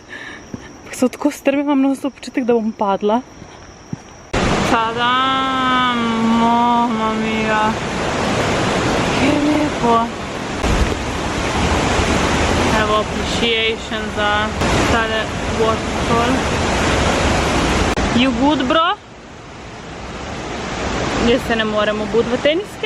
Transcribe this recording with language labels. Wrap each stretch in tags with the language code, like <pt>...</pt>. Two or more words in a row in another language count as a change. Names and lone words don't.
<sl>So tako strmi, imam na občutek, da bom padla.</sl> <it>Tadam, mamma mia.</it> <sl>Kaj lepo. Evo, appreciation za tale waterfall.</sl> <en>You good, bro?</en> <sl>Jaz se ne morem obut v teniske.</sl>